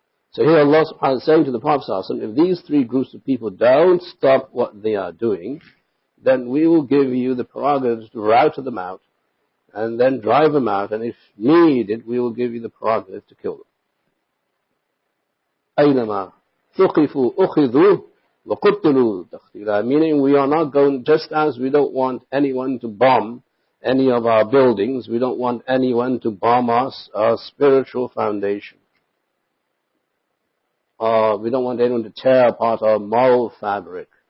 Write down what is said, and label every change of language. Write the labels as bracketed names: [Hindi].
[English] So here Allah subhanahu wa ta'ala is saying to the Prophet sallallahu alaihi wasallam, if these three groups of people don't stop what they are doing, then we will give you the prerogative to rout them out, and then drive them out, and if needed, we will give you the prerogative to kill them. [Arabic] أَيْنَمَا ثُقِفُوا أُخِذُوا وَقُتِّلُوا تَقْتِيلًا. [English] Meaning we are not going, just as we don't want anyone to bomb any of our buildings, we don't want anyone to bomb us, our spiritual foundation. We don't want anyone to tear apart our moral fabric.